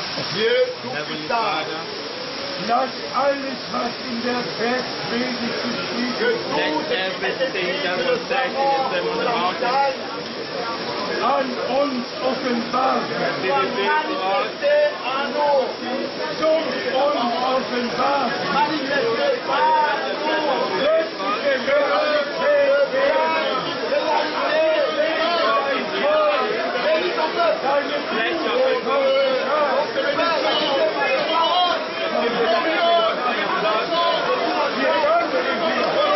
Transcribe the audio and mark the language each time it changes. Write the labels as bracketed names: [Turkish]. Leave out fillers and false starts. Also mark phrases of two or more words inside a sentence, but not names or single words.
[French] Dieu [English] Heavenly [French] tout-puissant, [English] Father, [German] lass alles, was in der Bergpredigt [French] que [German] geschrieben [French] tout [German] ist, [English] let [French] ce qui est [English] everything [French] écrit [English] that [French] sur [English] was [French] le [English] said in [French] sermon [English] the Sermon [French] sur [English] on [French] la [English] the Mountain [French] montagne [German] an uns offenbart [English] be [German] werden. [French] soit [English] revealed to us. [French] manifesté en nous. [German] So wie uns offenbart wird. [French] Manifesté par nous. [German] Göttliche Realität werden. Deine Führung Wir danken dir.